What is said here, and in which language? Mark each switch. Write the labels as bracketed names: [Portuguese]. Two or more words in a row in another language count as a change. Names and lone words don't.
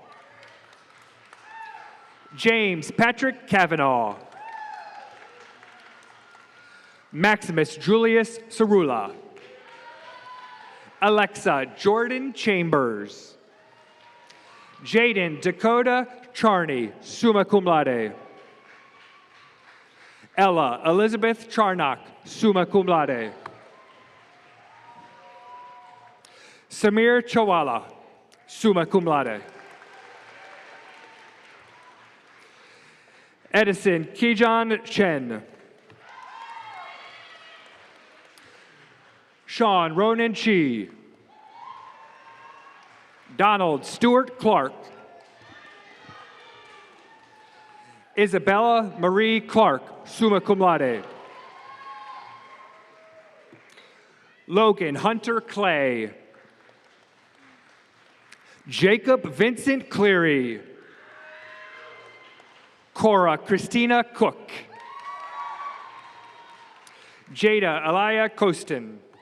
[English] James Patrick Kavanaugh. Maximus Julius Cerula. Alexa Jordan Chambers. Jaden Dakota Charney, [Latin] summa cum laude. [English] Ella Elizabeth Charnock, [Latin] summa cum laude. [English] Samir Chawala, [Latin] summa cum laude. [English] Edison Kijan Chen. Sean Ronan Chi. Donald Stewart Clark. Isabella Marie Clark, [Latin] summa cum laude. [English] Logan Hunter Clay. Jacob Vincent Cleary. Cora Christina Cook. Jada Alaya Costin.